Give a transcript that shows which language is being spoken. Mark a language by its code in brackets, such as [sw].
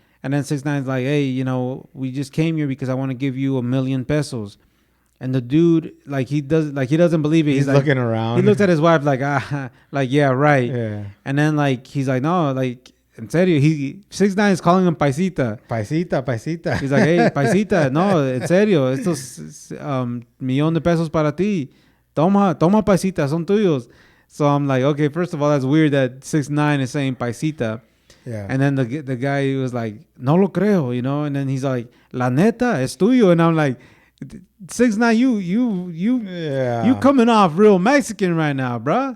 [en] And then 6ix9ine's like, hey, you know, we just came here because I want to give you $1 million pesos. And the dude, like, he doesn't believe it. He's like, looking around. He looks at his wife like, like, yeah, right. Yeah. And then like, he's like, no, like, [es] en serio, [en] 6ix9ine is calling him paisita. Paisita. He's like, hey, [es] paisita, no, en serio, estos millón de pesos para ti. Toma paisita, son tuyos. [en] So I'm like, okay, first of all, that's weird that 6ix9ine is saying paisita. Yeah. And then the guy was like, [es] no lo creo, [en] you know. And then he's like, [es] la neta, es tuyo. [en] And I'm like, 6ix9ine, you coming off real Mexican right now, bro.